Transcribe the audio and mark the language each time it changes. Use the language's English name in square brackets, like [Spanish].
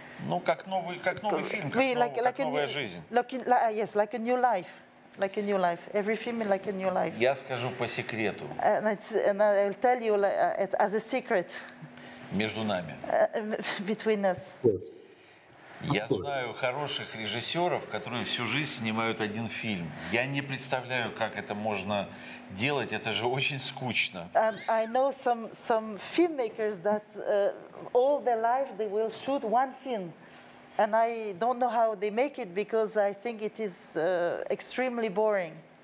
[Russian] Ну, как новый фильм, как новая жизнь. [English] Yes, like a new life. Like a new life. Every film like a new life. [Russian] Я скажу по секрету. [English] And I'll tell you as a secret. [Russian] Между нами. [English] Between us. [Russian] Я знаю хороших режиссеров, которые всю жизнь снимают один фильм. Я не представляю, как это можно делать. Это же очень скучно. [English] And I know some filmmakers that all their life they will shoot one film. And I don't know how they make it because I think it is extremely boring.